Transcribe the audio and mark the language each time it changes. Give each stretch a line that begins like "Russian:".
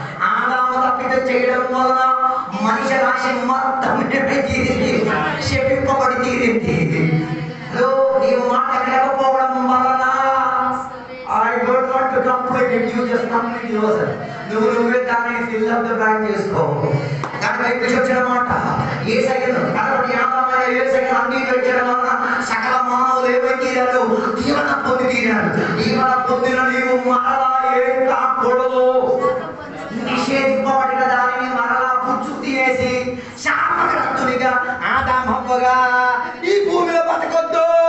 Telugu: ఆదాము తప్పిదం చేయడం వల్ల మనిషి రాశి మొత్తం తీరింది, శపింపబడి తీరింది. నీవు మాట వినకపోవడం వలన
English: I don't want to complete it, you just complete yourself.
Telugu: నువ్వే దాన్ని
English: fill up the blank
Telugu: చేసుకో. కానీ బైబిల్ చెప్పిన మాట యేసయ్యను కాబట్టి ఆదాము యేసయ్యను అంగీకరించడం వలన సకల మానవులు ఏమైతీరారు? దీవెన పొంది తీరారు. దీవెన పొందిన నీవు మరలా ఏం కాకూడదు. నిషేధింపబడిన దానిని మరలా పుచ్చు తినేసి శాపగ్రస్తునిగా ఆదాము హవ్వగా ఈ భూమిలో బతకొద్దు.